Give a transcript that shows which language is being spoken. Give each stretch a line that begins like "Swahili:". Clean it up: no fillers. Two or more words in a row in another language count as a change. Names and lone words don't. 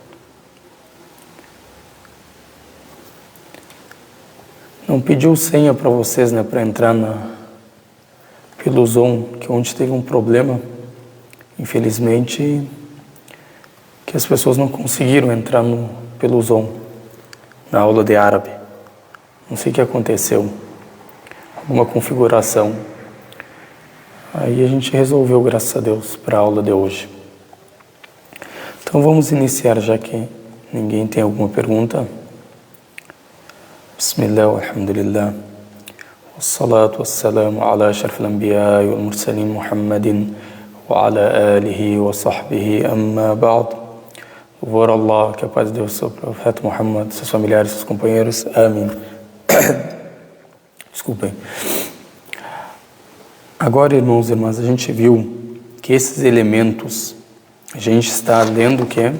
Portuguese: Não pediu senha para vocês, para entrar pelo Zoom, que ontem teve um problema, infelizmente, que as pessoas não conseguiram entrar pelo Zoom, na aula de árabe. Não sei o que aconteceu, alguma configuração. Aí a gente resolveu, graças a Deus, para a aula de hoje. Então vamos iniciar, já que ninguém tem alguma pergunta.
Arabic: بسم الله، الحمد لله، والصلاة والسلام على أشرف الأنبياء والمرسلين محمد وعلى آله وصحبه أما بعد.
Portuguese: Louvor a Allah, que a paz de Deus, seu profeta Muhammad, seus familiares, seus companheiros, amém. Desculpem. Agora, irmãos e irmãs, a gente viu que esses elementos, a gente está lendo o que?